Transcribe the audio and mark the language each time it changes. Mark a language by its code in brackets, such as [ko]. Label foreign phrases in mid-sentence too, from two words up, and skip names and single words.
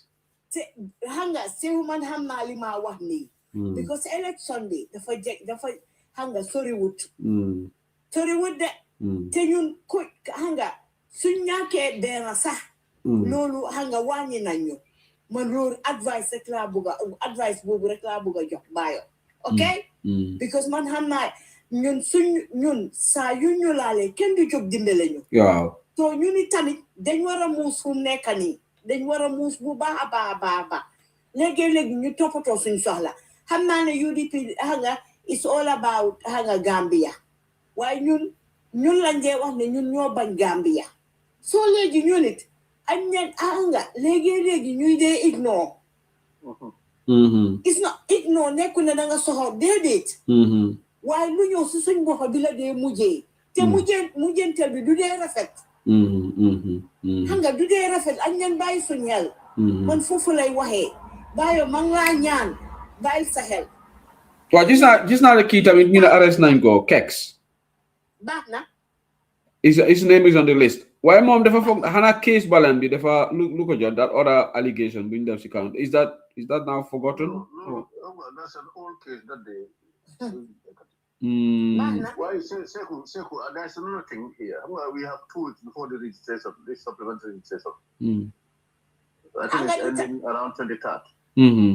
[wo] xam nga sew man xam naa li ma wax nii because election bi dafa xam nga soriwut de te ñun ko xam nga suñ ñàkkee benn sax loolu xam nga wàññi nañ ñu man loolu advice boobu rek laa bëgg a jox bayo ok because man xam naa ñun saa yu ñu laalee kenn du jóg dimbale ñu waaw so ñu ni tamit dañ war a muus fu mu nekk nii dañ war a muus bu baax a baax léegi-léegi ñu toppatoo suñ soxla xam naa ne UDP xam nga [en] it's all about [wo] xam nga Gambia waaye ñun lañ dee wax ne ñun ñoo bañ Gambia soo léegi ñu nit ak ñeen xam nga léegi ñuy dee ignore [en] it's not ignore [wo] nekku ne da nga soxor déedéet waaye lu ñëw si suñ bopp bi la dee mujjee te mujjenteel bi du dee rafet xam nga du dee rafet ak ñeen bàyyi suñ xel man foofu lay waxee bayo man laa ñaan bàyyi sa xel waaw gis naa ne kii tamit ñu ne arrest nañ ko Kex baax na [en] his name is on the list [wo] waaye moom dafa foog xanaa case balam bi dafa lu ko jot [en] that other allegation [wo] bu ñu def si [en] count is that now forgotten? No, that's an old case that they why Seku, there's another thing here. We have 2 weeks before the registration, this supplementary registration. I think it's ending around 23rd.